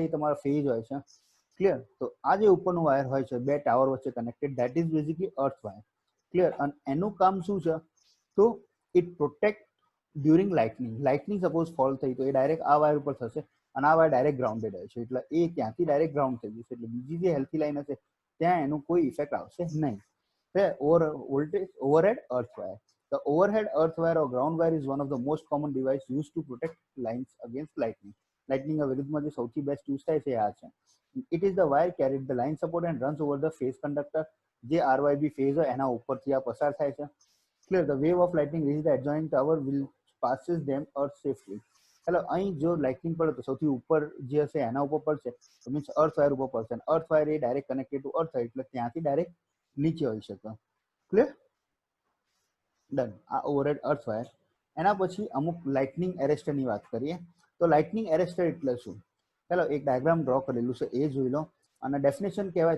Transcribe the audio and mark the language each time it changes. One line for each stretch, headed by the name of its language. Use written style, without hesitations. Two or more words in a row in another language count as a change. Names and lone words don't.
Gujarati: એ તમારા ફેઝ હોય છે ક્લિયર તો આ જે ઉપરનું વાયર હોય છે બે ટાવર વચ્ચે કનેક્ટેડ
English: that is basically earth wire
Gujarati: ક્લિયર અને એનું કામ શું છે તો
English: it protect during lightning suppose fall
Gujarati: થઈ તો એ ડાયરેક્ટ આ વાયર ઉપર થશે અને આ વાયર
English: direct grounded
Gujarati: હોય છે એટલે એ ત્યાંથી
English: direct ground
Gujarati: થઈ જશે એટલે બીજી જે
English: healthy line
Gujarati: હશે ત્યાં એનું કોઈ ઇફેક્ટ આવશે નહીં
English: overhead earth wire. The overhead earth wire or ground wire is one of the most common device used to protect lines against lightning.
Gujarati: Lightning વિરુદ્ધમાં જે સૌથી
English: best use
Gujarati: થાય છે આ છે.
English: It is the wire carried the line support and runs over the phase conductor.
Gujarati: જે RYB phase હોય એના ઉપરથી આ પસાર થાય છે.
English: Clear. The wave of lightning reaches the adjoining tower will passes them earth safely.
Gujarati: હેલો અહીં જો લાઇટનિંગ પડે તો સૌથી ઉપર જે હશે એના ઉપર પડશે તો મીન્સ
English: earth wire
Gujarati: ઉપર પડશે અને
English: earth wire
Gujarati: એ
English: direct connected to earth
Gujarati: એટલે ત્યાંથી ડાયરેક્ટ નીચે હોઈ શકે
English: clear done
Gujarati: આ
English: overhead earth wire
Gujarati: એના પછી અમુક લાઇટનિંગ એરેસ્ટરની વાત કરીએ તો
English: lightning arrester
Gujarati: એટલે શું ચાલો એક
English: diagram draw
Gujarati: કરેલું છે એ જોઈ લો અને ડેફિનેશન કહેવાય તો